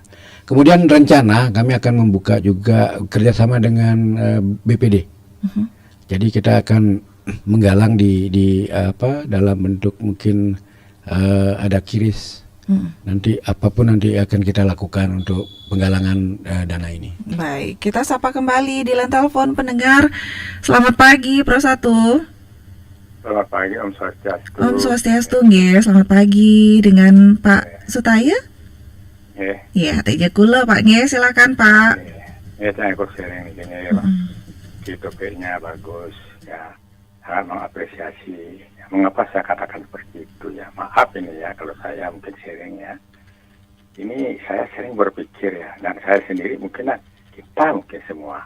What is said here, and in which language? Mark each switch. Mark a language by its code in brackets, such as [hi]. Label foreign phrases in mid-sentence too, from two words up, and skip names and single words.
[id] Kemudian rencana kami akan membuka juga kerjasama dengan BPD. Jadi kita akan menggalang di dalam bentuk mungkin ada kiris. Nanti apapun nanti akan kita lakukan untuk penggalangan dana ini. Baik, kita sapa kembali di line telepon pendengar. Selamat pagi Pro 1. Selamat pagi Om Swastiastu. Om Swastiastu nggih. Selamat pagi dengan Pak Sutaya. Iya, Teja Kula Pak nggih, silakan Pak. Ya, saya ikut sharing ini ya, Pak. Gitu kayaknya bagus ya. Sangat mengapresiasi. Mengapa saya katakan seperti itu ya? Maaf ini ya kalau saya mungkin sharing ya. Ini saya sering berpikir ya, dan saya sendiri mungkin kita mungkin semua.